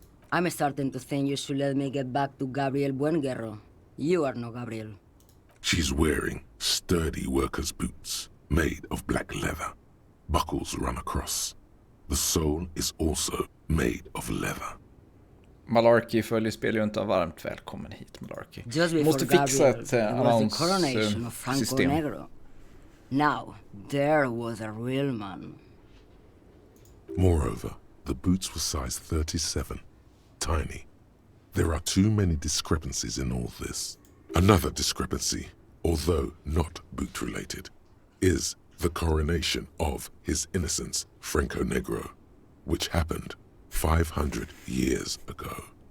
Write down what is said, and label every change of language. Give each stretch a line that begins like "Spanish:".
English: I'm starting to think you should let me get back to Gabriel Buenguerro. You are no Gabriel. She's wearing sturdy worker's boots, made of black leather. Buckles run across. The sole is also made of leather.
Swedish: Malarkey följer Speljuntan, varmt välkommen hit Malarkey. Måste fixa ett annonssystem.
English: Now, there was a real man. Moreover, the boots were size 37, tiny. There are too many discrepancies in all this. Another discrepancy, although not boot-related, is the coronation of His Innocence Franco Negro, which happened 500 years ago.